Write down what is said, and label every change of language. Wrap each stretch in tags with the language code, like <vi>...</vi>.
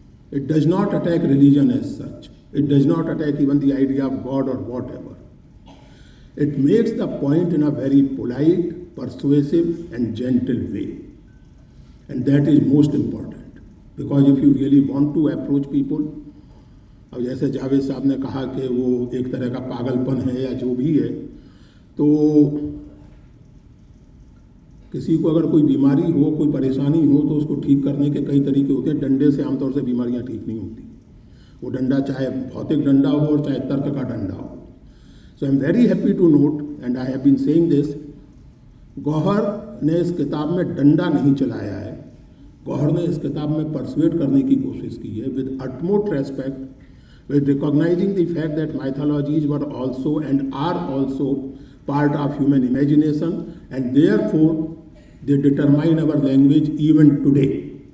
<en>It does not attack religion as such. It does not attack even the idea of God or whatever. It makes the point in a very polite, persuasive and gentle way. And that is most important. Because if you really want to approach people,</en> <hi>अब जैसे जावेद साहब ने कहा कि वो एक तरह का पागलपन है या जो भी है, तो किसी को अगर कोई बीमारी हो, कोई परेशानी हो, तो उसको ठीक करने के कई तरीके होते हैं. डंडे से आमतौर से बीमारियां ठीक नहीं होती. वो डंडा चाहे भौतिक डंडा हो और चाहे तर्क का डंडा हो.</hi> <en>so I am very happy to note, and I have been saying this,</en> <hi>Gauhar ने इस किताब में डंडा नहीं चलाया है. गौहर ने इस किताब में परसुएट करने की कोशिश की है</hi> <en>With utmost respect, with recognizing the fact that mythologies were also and are also part of human imagination, and therefore they determine our language even today.</en>